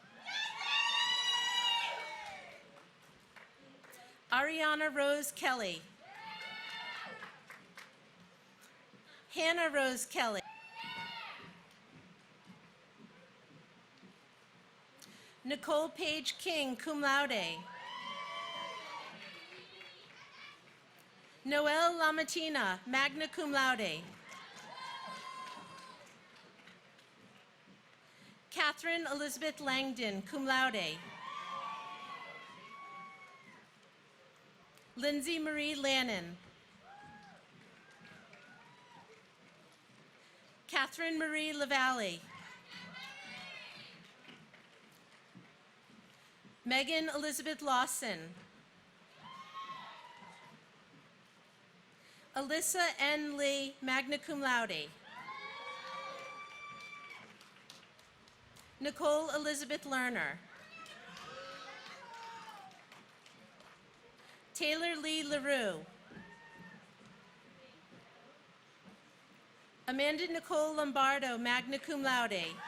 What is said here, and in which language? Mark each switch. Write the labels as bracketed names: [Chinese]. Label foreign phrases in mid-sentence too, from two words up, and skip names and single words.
[English] Ariana Rose Kelly. Hannah Rose Kelly. Nicole Page King, [Latin] cum laude. [English] Noelle Lamatina, [Latin] magna cum laude. [English] Catherine Elizabeth Langdon, [Latin] cum laude. [English] Lindsay Marie Lannon. Catherine Marie LaValle. Megan Elizabeth Lawson. Alyssa N. Lee, [Latin] magna cum laude. [English] Nicole Elizabeth Lerner. Taylor Lee LaRue. Amanda Nicole Lombardo, [Latin] magna cum laude.